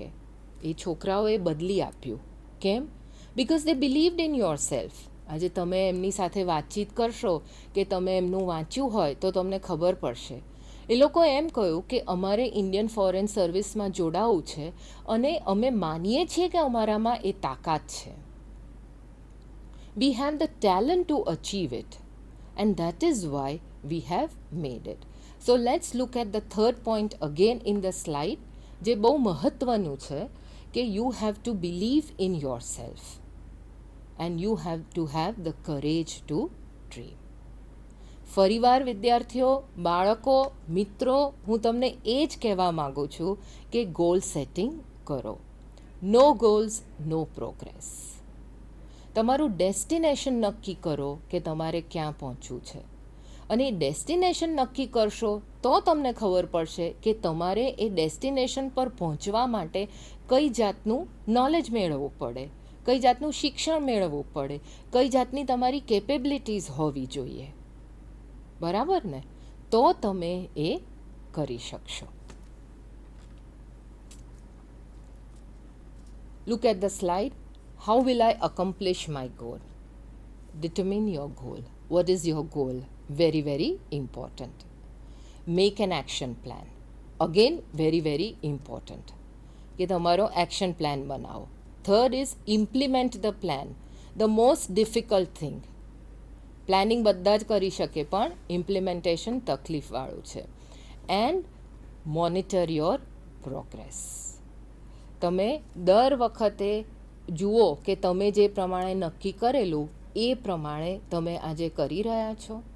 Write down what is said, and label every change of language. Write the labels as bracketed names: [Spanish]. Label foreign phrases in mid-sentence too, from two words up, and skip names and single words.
[Gujarati] એ છોકરાઓએ બદલી આપ્યું. કેમ? [English] because they believed in yourself. [Gujarati] આજે તમે એમની સાથે વાતચીત કરશો કે તમે એમનું વાંચ્યું હોય તો તમને ખબર પડશે. એ લોકો એમ કહ્યું કે અમારે ઇન્ડિયન ફોરેન સર્વિસમાં જોડાવું છે અને અમે માનીએ છીએ કે અમારામાં એ તાકાત છે. [English] We have the talent to achieve it, and that is why we have made it. So let's look at the third point again in the slide, [Gujarati] જે બહુ મહત્વનું છે કે [English] you have to believe in yourself and you have to have the courage to dream. [Gujarati] ફરીવાર વિદ્યાર્થીઓ, બાળકો, મિત્રો, હું તમને એ જ કહેવા માગું છું કે [English] goal setting [Gujarati] કરો. [English] no goals no progress. [Gujarati] તમારું ડેસ્ટિનેશન નક્કી કરો કે તમારે ક્યાં પહોંચવું છે, અને એ ડેસ્ટિનેશન નક્કી કરશો તો તમને ખબર પડશે કે તમારે એ ડેસ્ટિનેશન પર પહોંચવા માટે કઈ જાતનું નોલેજ મેળવવું પડે, કઈ જાતનું શિક્ષણ મેળવવું પડે, કઈ જાતની તમારી કેપેબિલિટીઝ હોવી જોઈએ. બરાબર ને? તો તમે એ કરી શકશો. [English] Look at the slide. How will I accomplish my goal? Determine your goal. What is your goal? Very, very important. Make an action plan. Again, very, very important. [Gujarati] કે તમારો [English] action plan [Gujarati] બનાવો. [English] Third is implement the plan. The most difficult thing. [Gujarati] પ્લાનિંગ બધા જ કરી શકે પણ ઇમ્પ્લિમેન્ટેશન તકલીફવાળું છે. [English] and monitor your progress. [Gujarati] તમે દર વખતે જુઓ કે તમે જે પ્રમાણે નક્કી કરેલું એ પ્રમાણે તમે આજે કરી રહ્યા છો.